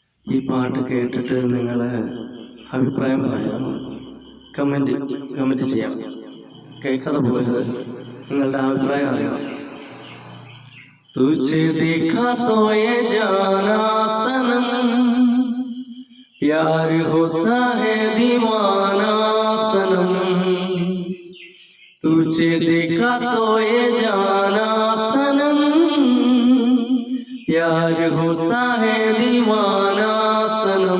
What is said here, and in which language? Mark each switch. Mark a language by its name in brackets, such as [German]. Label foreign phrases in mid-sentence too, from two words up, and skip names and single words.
[Malayalam] ഈ പാട്ട് കേട്ടിട്ട് നിങ്ങൾ അഭിപ്രായം പറയാം, കമൻറ്റ് ചെയ്യാം. കേൾക്കാതെ പോകരുത്, നിങ്ങളുടെ അഭിപ്രായം അറിയാം. [Hindi] तुझे देखा तो ये जाना सनम, प्यार होता है दीवाना सनम. तुझे देखा तो ये जाना सनम, प्यार होता है दीवाना सनम.